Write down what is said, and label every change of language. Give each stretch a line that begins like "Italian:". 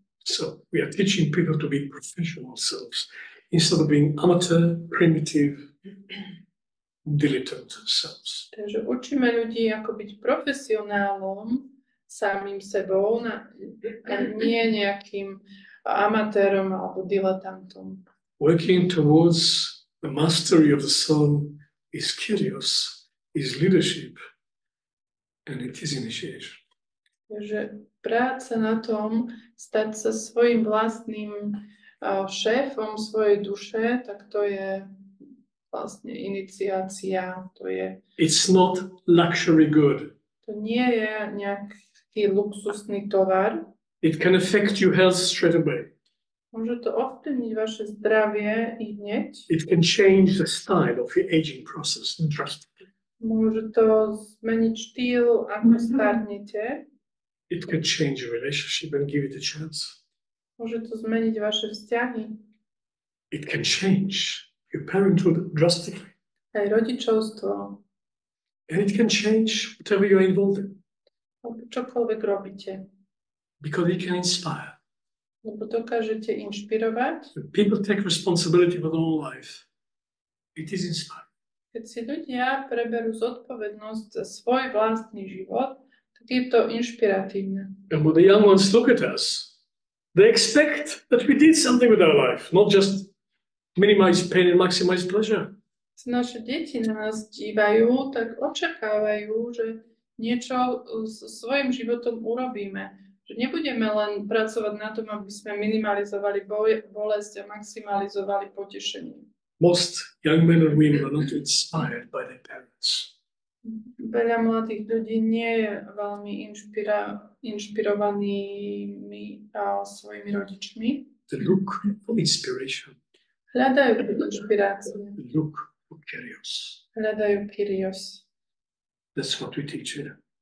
English: So we are teaching people to be professional selves instead of being amateur, primitive, dilettante selves.
Slovak: Takže učíme ľudí, ako byť profesionálom, samým sebou, a nie nejakým amatérom alebo diletantom.
English: Working towards the mastery of the soul is Kyrios, is leadership, and it is initiation.
Slovak: Takže práca na tom, stať sa svojim vlastným šéfom svojej duše, tak to je vlastne iniciácia, to je,
English: It's not luxury good.
Slovak: to nie je nejaký luxusný tovar.
English: It can affect your health straight away.
Slovak: Môže to ovplyvniť vaše zdravie i hneď.
English: It can change the style of your aging process drastically.
Slovak: Môže to zmeniť štýl, ako starnete.
English: It can change your relationship and give it a chance.
Slovak: Môže to zmeniť vaše vzťahy,
English: It can change your parenthood drastically.
Slovak: aj rodičovstvo,
English: And it can change whatever you're involved in
Slovak: alebo čokoľvek robíte.
English: because it can inspire.
Slovak: Lebo dokážete inšpirovať.
English: When people take responsibility for their own life, it is inspiring.
Slovak: Keď si ľudia preberú zodpovednosť za svoj vlastný život, tak je to inšpiratívne.
English: And when the young ones look at us, they expect that we did something with our life, not just minimize pain and maximize pleasure.
Slovak: Keď naše deti na nás dívajú, tak očakávajú, že niečo so svojím životom urobíme. Že nebudeme len pracovať na tom, aby sme minimalizovali bolesť a maximalizovali potešenie.
English: Most young men and women are not inspired by their parents.
Slovak: Veľa mladých ľudí nie je veľmi inšpirovanými svojimi rodičmi.
English: They look for inspiration.
Slovak: Hľadajú inšpiráciu.
English: They look for Kyrios.
Slovak: Hľadajú Kyrios.
English: That's what we teach here.